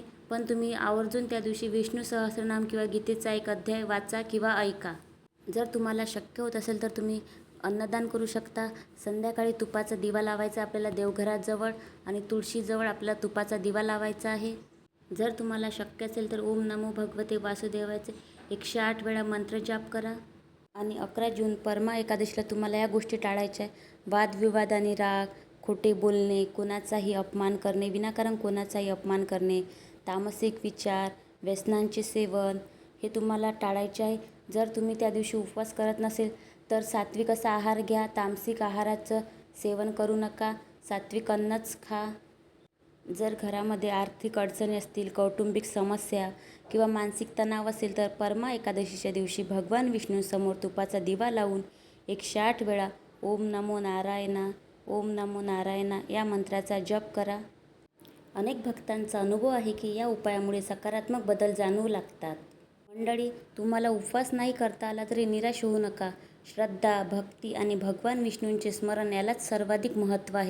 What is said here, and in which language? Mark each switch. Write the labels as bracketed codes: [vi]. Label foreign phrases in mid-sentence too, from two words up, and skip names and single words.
[mr] पण तुम्ही आवर्जून त्या दिवशी विष्णू सहस्त्रनाम किंवा गीतेचा एक अध्याय वाचा किंवा ऐका. जर तुम्हाला शक्य होत असेल तर तुम्ही अन्नदान करू शकता. संध्याकाळी तुपाचा दिवा लावायचा आपल्याला देवघराजवळ आणि तुळशीजवळ आपल्याला तुपाचा दिवा लावायचा आहे. जर तुम्हाला शक्य असेल तर [sa] ओम नमो भगवते [mr] वासुदेवायचे 108 वेळा मंत्र जाप करा. आणि 11 जून परमा एकादशीला तुम्हाला या गोष्टी टाळायच्या आहे. वादविवाद आणि राग, खोटे बोलणे, कोणाचाही अपमान करणे, विनाकारण कोणाचाही अपमान करणे, तामसिक विचार, व्यसनांचे सेवन हे तुम्हाला टाळायचे आहे. जर तुम्ही त्या दिवशी उपवास करत नसेल तर सात्विक असा आहार घ्या. तामसिक आहाराचं सेवन करू नका. सात्विक अन्नच खा. जर घरामध्ये आर्थिक अडचणी असतील, कौटुंबिक समस्या किंवा मानसिक तणाव असेल तर परमा एकादशीच्या दिवशी भगवान विष्णूंसमोर तुपाचा दिवा लावून 108 वेळा [sa] ओम नमो नारायणा, ओम नमो नारायणा [mr] या मंत्राचा जप करा. अनेक भक्तांचा अनुभव आहे की या उपायामुळे सकारात्मक बदल जाणवू लागतात. मंडळी, तुम्हाला उपवास नाही करता आला तरी निराश होऊ नका. श्रद्धा, भक्ती आणि भगवान विष्णूंचे स्मरण यालाच सर्वाधिक महत्त्व आहे.